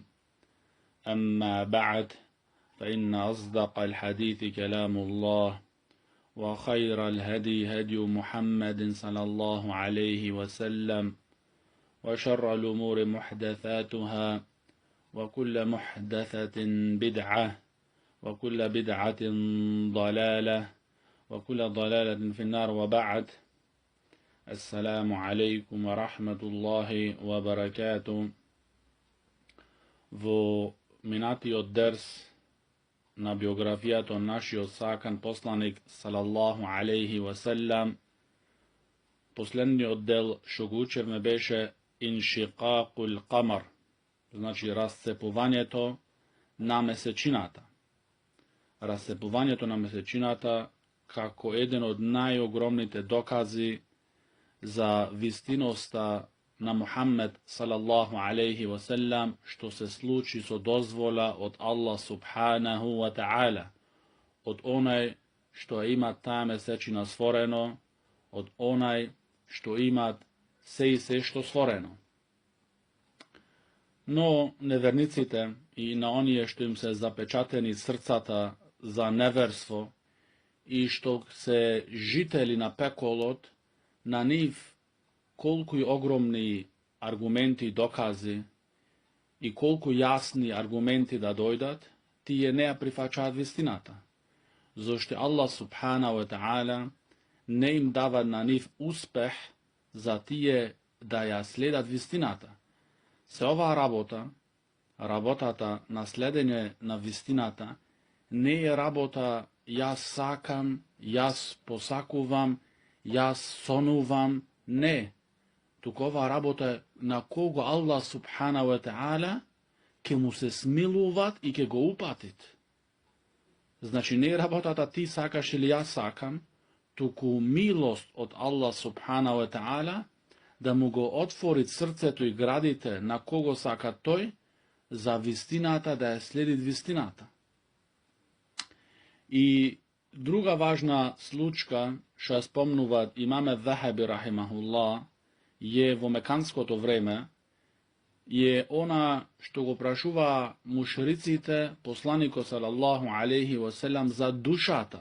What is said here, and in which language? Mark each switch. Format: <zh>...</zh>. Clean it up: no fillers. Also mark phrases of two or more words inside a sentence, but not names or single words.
<ar>أما بعد، فإن أصدق الحديث كلام الله، وخير الهدي هدي محمد صلى الله عليه وسلم، وشر الأمور محدثاتها، وكل محدثة بدعة، وكل بدعة ضلالة، وكل ضلالة في النار. وبعد، السلام عليكم ورحمة الله وبركاته.</ar> <mk>Во минатиот дерс на биографијата од нашиот сакан посланик</mk> <ar>صلى الله عليه وسلم,</ar> <mk>последниот дел што го учевме беше</mk> <ar>انشقاق القمر,</ar> <mk>значи расцепувањето на месечината. Расцепувањето на месечината како еден од најогромните докази за вистиноста на Мухаммед</mk> <ar>صلى الله عليه وسلم,</ar> <mk>што се случи со дозвола од Аллах</mk> <ar>سبحانه وتعالى,</ar> <mk>од онај што има таа месечина створено, од онај што имат се што створено. Но неверниците и на оние што им се запечатени срцата за неверство и што се жители на пеколот, на нив колку и огромни аргументи и докази и колку јасни аргументи да дојдат, тие не ја прифаќаат вистината. Зошто Аллах</mk> <ar>سبحانه وتعالى</ar> <mk>не им дава на нив успех за тие да ја следат вистината. Се оваа работата на следење на вистината, не е работа јас сакам, јас посакувам, јас сонувам, не. Туку оваа работа е на кого Аллах</mk> <ar>سبحانه وتعالى</ar> <mk>ке му се смилуват и ке го упатит. Значи не е работата ти сакаш или јас сакам, туку милост од Аллах</mk> <ar>سبحانه وتعالى</ar> <mk>да му го отворит срцето и градите на кого сака тој за вистината, да ја следит вистината. И друга важна случка, што ја спомнуваат имаме Захаби рахимахуллах, е во меканското време, е она што го прашува мушриците посланикот</mk> <ar>صلى الله عليه وسلم</ar> <mk>за душата.</mk>